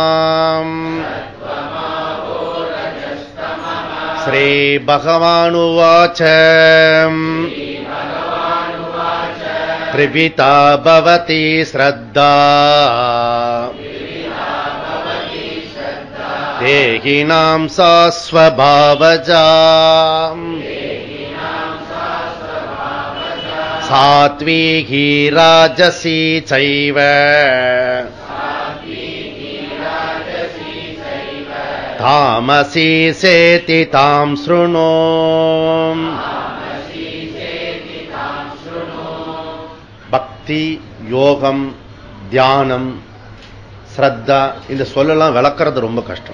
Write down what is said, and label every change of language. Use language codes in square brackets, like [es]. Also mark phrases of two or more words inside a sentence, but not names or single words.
[sa] श्रीभगवानुवाच त्रिविधा भवति श्रद्धा देहिनां सा स्वभावजा. सात्विकी राजसी चैव तामसी चेति तां शृणु. [ta] பக்தி, யோகம், தியானம், ஸ்ரத்தா இந்த சொல்லலாம் விளக்கிறது ரொம்ப கஷ்டம்.